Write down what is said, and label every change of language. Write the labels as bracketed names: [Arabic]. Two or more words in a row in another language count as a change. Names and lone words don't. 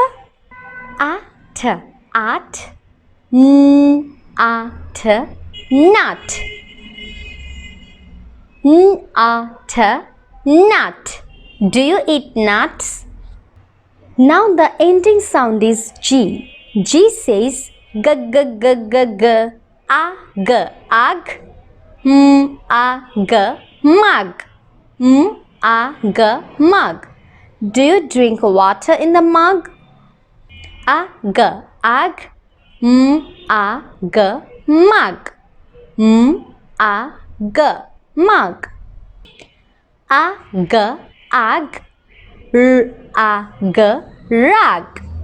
[English] At, at, at, nut. At, nut. Do you eat nuts? Now the ending sound is G. G says g, g, g, g, g. Ag, ag. Ag, mug. Ag, mug. Do you drink water in the mug? Ag, ag. Ag, mug. Ag, mug. Ag, ag. Ag, rag.